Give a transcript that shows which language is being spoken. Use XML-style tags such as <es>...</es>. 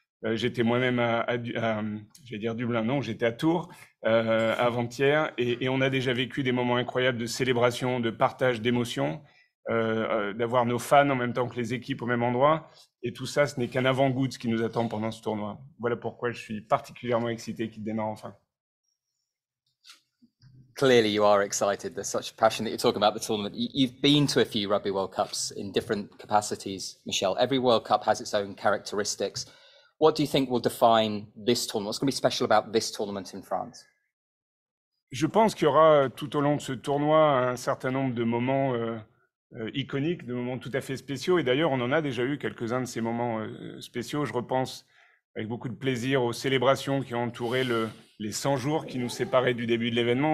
<fr>J'étais moi-même j'allais dire Dublin, non, j'étais à Tours avant-hier et on a déjà vécu des moments incroyables de célébration, de partage d'émotions, d'avoir nos fans en même temps que les équipes au même endroit. Et tout ça, ce n'est qu'un avant-goût de ce qui nous attend pendant ce tournoi. Voilà pourquoi je suis particulièrement excité qu'il démarre enfin.</fr> <en>Clearly you are excited. There's such passion that you're talking about the tournament. You've been to a few Rugby World Cups in different capacities, Michel. Every World Cup has its own characteristics. What do you think will define this tournament? What's going to be special about this tournament in France?</en> <fr>Je pense qu'il y aura tout au long de ce tournoi un certain nombre de moments iconiques, de moments tout à fait spéciaux. Et d'ailleurs, on en a déjà eu quelques-uns de ces moments spéciaux. Je repense avec beaucoup de plaisir aux célébrations qui ont entouré les 100 jours qui nous séparaient du début de l'événement.</fr>